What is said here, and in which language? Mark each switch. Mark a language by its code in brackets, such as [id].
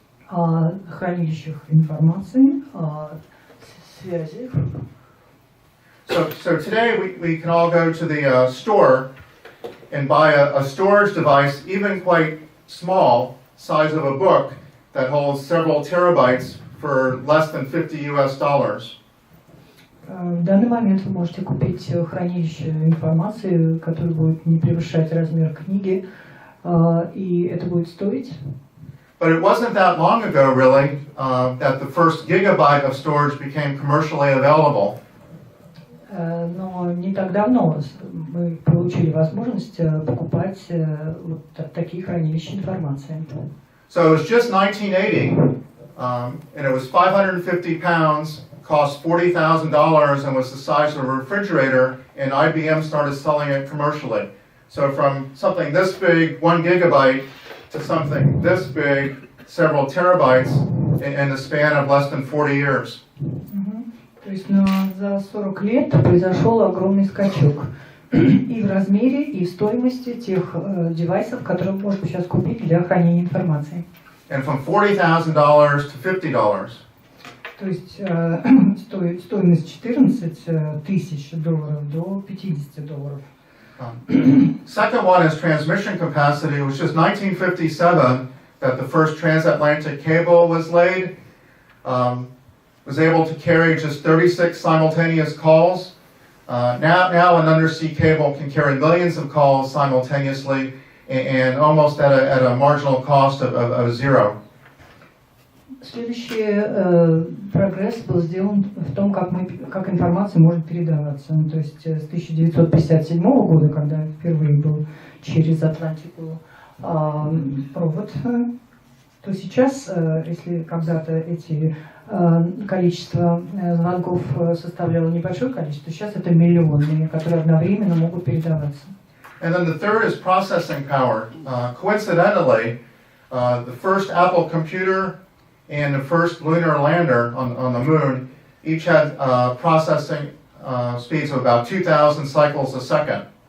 [ru] О хранилищах информации, о связях. [en] So today we can all go to the store and buy a storage device, even quite small, size of a book, that holds several terabytes for less than $50. [ru] В данный момент вы можете купить хранилище информации, которое будет не превышать размер книги, и это будет стоить. [en] But it wasn't that long ago, really, that the first gigabyte of storage became commercially available. [ru] Но не так давно мы получили возможность покупать вот такие хранилища информации. [en] So it was just 1980, and it was 550 pounds, cost $40,000, and was the size of a refrigerator, and IBM started selling it commercially. So from something this big, 1 gigabyte, to something this big, several terabytes, in the span of less than 40 years. [ru] То есть за 40 лет произошел огромный скачок и в размере, и в стоимости тех девайсов, которые можно сейчас купить для хранения информации. [en] And from $40,000 to $50. [ru] То есть стоимость $14,000 до $50. [en] Second one is transmission capacity. It was just 1957 that the first transatlantic cable was laid. Was able to carry just 36 simultaneous calls. Now an undersea cable can carry millions of calls simultaneously and almost at a marginal cost of zero. [ru] Следующий прогресс был сделан в том, как информация может передаваться. То есть с 1957 года, когда впервые был через Атлантику провод, то сейчас, если когда-то эти количество звонков составляло небольшое количество, сейчас это миллионы, которые одновременно могут передаваться. [en] And then the third is processing power. Coincidentally, the first Apple computer and the first lunar lander on the moon each had processing speeds of about 2,000 cycles a second.